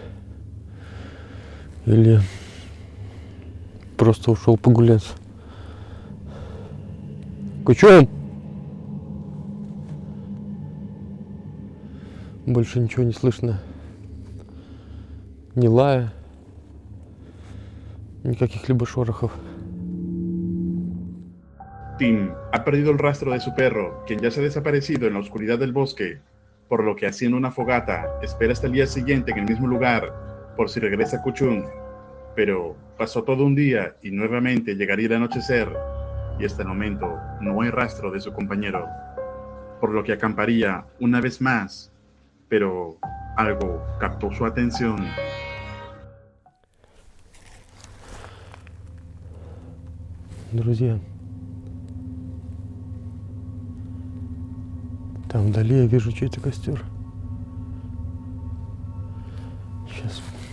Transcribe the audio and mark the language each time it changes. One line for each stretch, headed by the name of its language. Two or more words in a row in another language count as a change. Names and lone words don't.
Russian: Или просто ушел погулять. Кучум! Больше ничего не слышно. Ни лая, ни каких-либо шорохов.
Spanish: Tim ha perdido el rastro de su perro, quien ya se ha desaparecido en la oscuridad del bosque, por lo que haciendo una fogata espera hasta el día siguiente en el mismo lugar por si regresa Kучум. Pero pasó todo un día y nuevamente llegaría el anochecer y hasta el momento no hay rastro de su compañero, por lo que acamparía una vez más, pero algo captó su atención.
Russian: Друзья, там вдали я вижу чей-то костер. Сейчас.